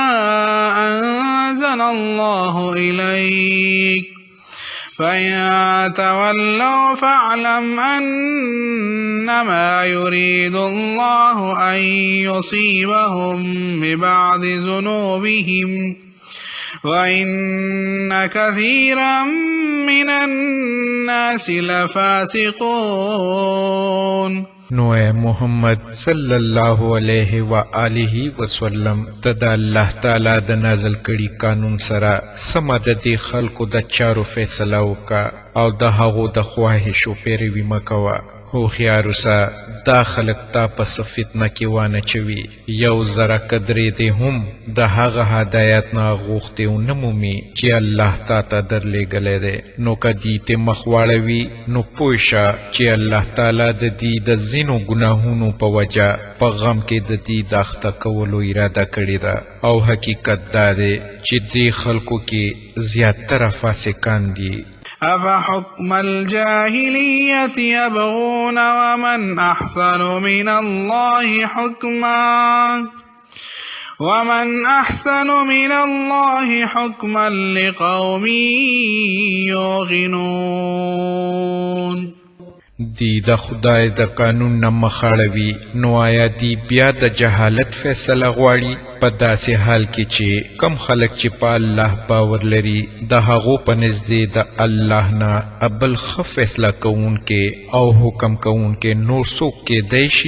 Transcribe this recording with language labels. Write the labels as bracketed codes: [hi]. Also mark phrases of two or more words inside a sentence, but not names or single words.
[ar] أنزل الله إليك، فإن تولوا فاعلم أنما يريد الله أن يصيبهم ببعض ذنوبهم وإن كثيرا من الناس لفاسقون. [ps] نو اے محمد [ar] صلی اللہ علیہ وآلہ وسلم [ps] ته د الله تعالی د نازل کړي قانون سره سمه د دې خلکو د چارو فیصله وکړه او د هغو د خواهشو پیروي مه کوه هوښیار اوسه دا خلک تا پس فتنه کې وانه چوي یو ذره قدرې دې هم د هغه هدایت نه غوښتې ونه مومي چې الله تا ته درلېږلی دی نو که دې ته مخ واړوي نو پوه شه چې الله تعالی د دې د ځینو ګناهونو په وجه په غم کې د دې د اخته کولو اراده کړې ده او حقیقت دا دی چې دې خلکو کې زیاتره فاسقان دي [ar] أفحكم الجاهلية يبغون ومن أحسن من الله حكما لقوم يوقنون [ps] دی د خدای د قانون نه مخاړوي نو آیا دی بیا د جهالت فیصله غواړي په داسې حال کې چې کم خلک چې په الله باور لري د هغو په نزدې د الله نه ابل ښه فیصله کوونکې او حکم کوونکې نور څوک کیدی شي